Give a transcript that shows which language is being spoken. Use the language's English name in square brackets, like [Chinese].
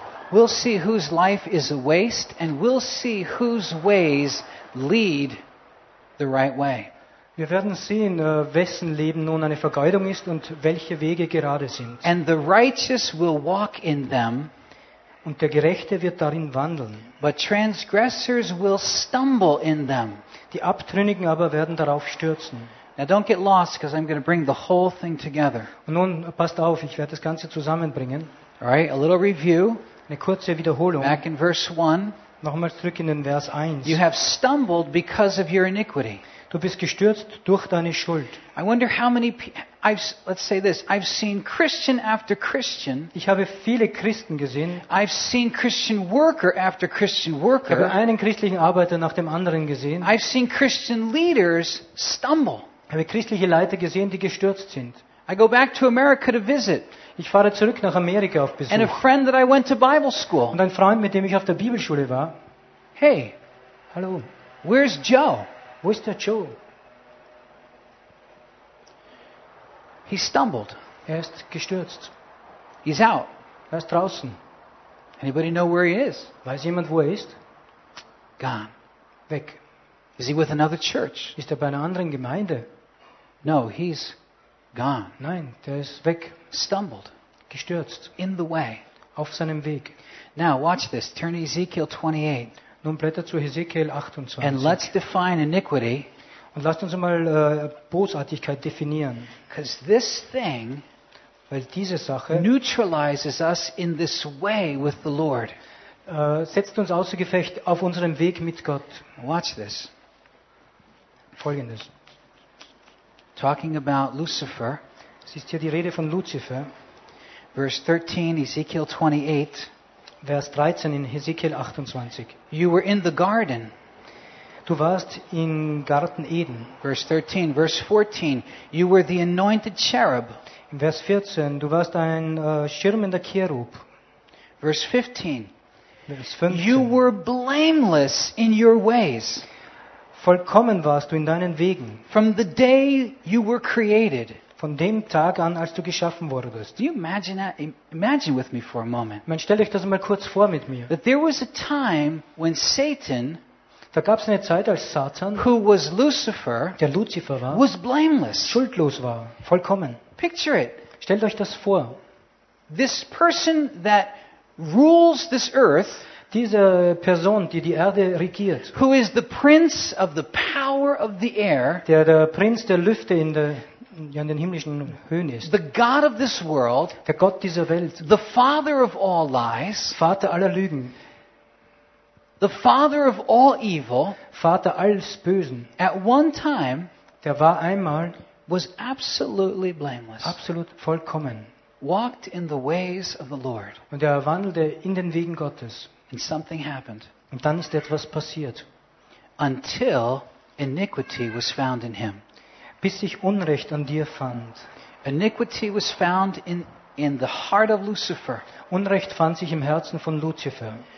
[English] We'll see whose life is a waste and we'll see whose ways lead the right way. [German] Wir werden sehen, wessen Leben nun eine Vergeudung ist und welche Wege gerade sind. [English] And the righteous will walk in them. [German] Und der Gerechte wird darin wandeln. [English] But transgressors will stumble in them. [German] Die Abtrünnigen aber werden darauf stürzen. [English] Now don't get lost because I'm going to bring the whole thing together. [German] Und nun passt auf, ich werde das Ganze zusammenbringen. [English] All right, a little review. [German] Eine kurze Wiederholung. [English] Back in verse 1. [German] Nochmal zurück in den Vers 1. [English] You have stumbled because of your iniquity. [German] Du bist gestürzt durch deine Schuld. [English] I wonder how many let's say this, I've seen Christian after Christian. [German] Ich habe viele Christen gesehen. [English] I've seen Christian worker after Christian worker. [German] Ich habe einen christlichen Arbeiter nach dem anderen gesehen. [English] I've seen Christian leaders stumble. [German] Ich habe christliche Leiter gesehen, die gestürzt sind. [English] I go back to America to visit. [German] Ich fahre zurück nach Amerika auf Besuch. [English] And a friend that I went to Bible school. [German] Und ein Freund, mit dem ich auf der Bibelschule war. [English] Hey. [German] Hallo. [English] Where's Joe? [German] Wo ist der Joe? [English] He stumbled. [German] Er ist gestürzt. [English] He's out. [German] Er ist draußen. [English] Anybody know where he is? [German] Weiß jemand, wo er ist? [English] Gone. [German] Weg. [English] Is he with another church? [German] Ist er bei einer anderen Gemeinde? [English] No, he's gone. [German] Nein, der ist weg. [English] Stumbled. [German] Gestürzt. [English] In the way. [German] Auf seinem Weg. [English] Now watch this. Turn to Ezekiel 28. [German] Nun blättert zu Hesekiel 28. [English] And let's define iniquity. [German] Und lasst uns mal Bosartigkeit definieren. [English] Because this thing, [German] weil diese Sache, [English] neutralizes us in this way with the Lord. [German] Setzt uns außer Gefecht auf unserem Weg mit Gott. [English] Watch this. [German] Folgendes. [English] talking about Lucifer. [German] Es ist hier die Rede von Lucifer. [English] Verse 13, Ezekiel 28. [German] Vers 13 in Hesekiel 28. [English] You were in the garden. [German] Du warst im Garten Eden. [English] Verse 13. Verse 14. You were the anointed cherub. [German] In Vers 14. Du warst ein schirmender Cherub. [English] Verse 15. [German] Vers 15. [English] You were blameless in your ways. [German] Vollkommen warst du in deinen Wegen. [English] From the day you were created. [German] Von dem Tag an, als du geschaffen wurdest. [English] Do you imagine that? Imagine with me for a moment. [German] Man, stell dich das mal kurz vor mit mir. [English] That there was a time when Satan, [German] da gab es eine Zeit, als Satan, [English] who was Lucifer, [German] der Lucifer war, [English] was blameless, [German] schuldlos war, vollkommen. [English] Picture it. [German] Stellt euch das vor. [English] This person that rules this earth, [German] diese Person, die Erde regiert, [English] who is the prince of the power of the air, [German] der Prinz der Lüfte in der in den himmlischen Höhen ist. [English] The God of this world, [German] der Gott dieser Welt, [English] the Father of all lies, [German] Vater aller Lügen, [English] the Father of all evil, [German] Vater alles Bösen, [English] at one time, [German] der war einmal, [English] was absolutely blameless, [German] absolut vollkommen, [English] walked in the ways of the Lord, [German] und er wandelte in den Wegen Gottes, [English] and something happened, [German] und dann ist etwas passiert, [English] until iniquity was found in him. [German] Bis sich Unrecht an dir fand. [English] Iniquity was found in the heart of Lucifer. [German] Unrecht fand sich im Herzen von Lucifer.